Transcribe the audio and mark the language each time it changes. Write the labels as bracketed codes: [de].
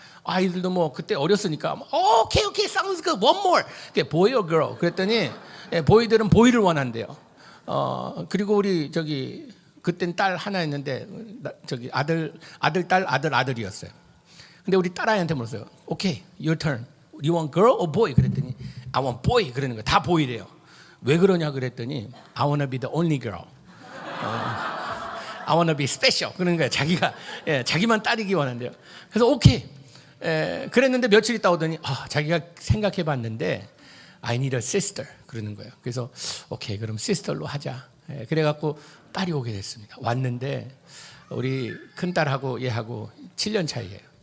[ko] 아이들도 그때 어렸으니까 오케이, [en] sounds good, one more. boy or girl? [ko] 그랬더니 보이들은 보이를 원한대요. 그리고 우리 그땐 딸 하나 있는데 아들, 딸, 아들이었어요. 근데 우리 딸아이한테 물었어요. [en] 오케이, your turn. You want girl or boy? [ko] 그랬더니 [en] I want boy. [ko] 그러는 거예요. 다 보이래요. 왜 그러냐 그랬더니 [en] I wanna be the only girl. I wanna be special. [ko] 그러는 거예요. 자기만 딸이기 원한대요. 그래서 오케이. 그랬는데 며칠 있다 오더니 자기가 생각해봤는데 [en] I need a sister. [ko] 그러는 거예요. 그래서 오케이, 그럼 sister로 하자. 그래갖고 딸이 오게 됐습니다. 왔는데 우리 큰딸하고 얘하고 7년 차이예요.